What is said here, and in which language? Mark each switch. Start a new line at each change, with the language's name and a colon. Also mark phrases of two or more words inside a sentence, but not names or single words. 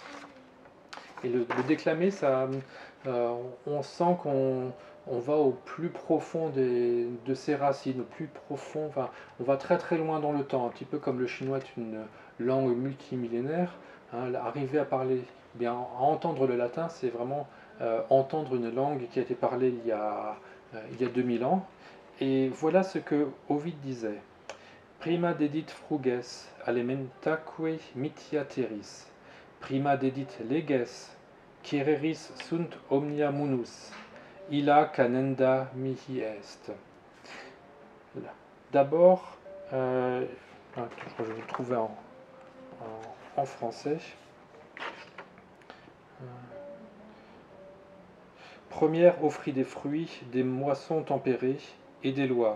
French: Et le déclamer, on sent qu'on va au plus profond de ses racines, au plus profond, enfin, on va très loin dans le temps, un petit peu comme le chinois est une langue multimillénaire. Hein, arriver à parler, bien, à entendre le latin, c'est vraiment entendre une langue qui a été parlée il y a 2000 ans. Et voilà ce que Ovid disait.
Latin: Prima dedit fruges alimentaque mitia terris. Prima dedit leges, quereris sunt omnia munus. Illa canenda mihi est.
French: D'abord, je vais le trouver en français. Première offrit des fruits, des moissons tempérées et des lois.